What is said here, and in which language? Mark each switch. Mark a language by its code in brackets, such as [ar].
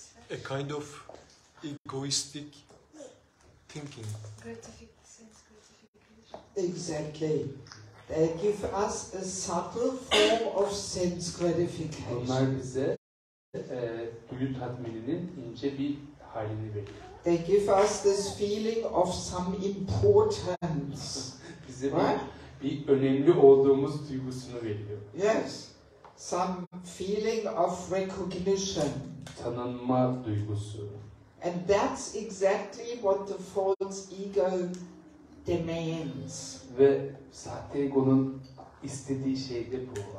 [en] A kind of egoistic thinking. Gratification. Exactly. They give us a subtle form of sense gratification. [tr] Bunlar bize duyu tatmininin ince bir halini veriyor. [en] They give us this feeling of some importance. [tr] Bize bir önemli olduğumuz duygusunu veriyor. [en] Yes. Some feeling of recognition. [tr] Tanınma duygusu. [en] And that's exactly what the false ego demands. [tr] Ve sahte egonun istediği şey de bu.